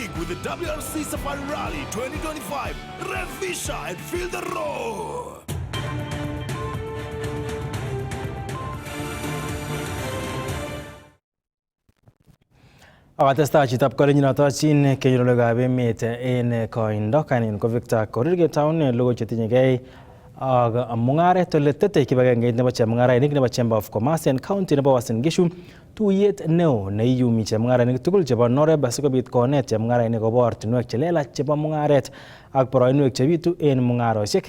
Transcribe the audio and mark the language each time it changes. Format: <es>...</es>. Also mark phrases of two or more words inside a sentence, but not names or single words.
<en>the WRC Safari Rally 2025. Revisha and feel the roar.</en> <kln>Akatesta chitab kolenyinotochin kenyorolekab emet en koindo kainin ko Victor Korir ketoune logo chetinyegei ak mung'aret ole tetei kibagengeit nebo chemung'arainik nebo Chamber of Commerce en county nebo Uasin Gishu tuyet neo neiyumi chemung'arainik tugul chebo Noreb asikobit konet chemung'arainik akobo ortinwek chelelach chebo mung'aret ak boroinwek chebitu en mung'arosiek.</kln>